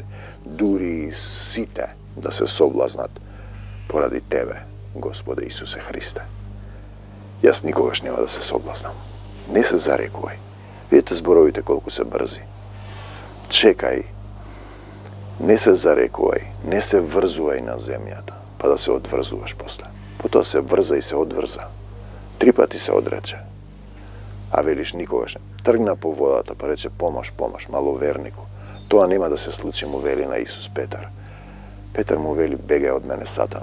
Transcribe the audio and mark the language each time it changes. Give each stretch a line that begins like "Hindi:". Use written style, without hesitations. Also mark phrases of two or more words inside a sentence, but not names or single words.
Macedonian: Дури сите да се соблазнат поради Тебе, Господе Исусе Христе. Јас никогаш нема да се соблазнам. Не се зарекувај. Видите зборовите колку се брзи. Чекај. Не се зарекувај, не се врзувај на земјата. па да се одврзуваш после. Потом се врза и се одврза. 3 пати се одрече. А велиш никогаш не. Тргна по водата па рече помаш, мало верniку. То нема да се случи му вели на Исус Петар. Петар му вели бегај од мене Сатан.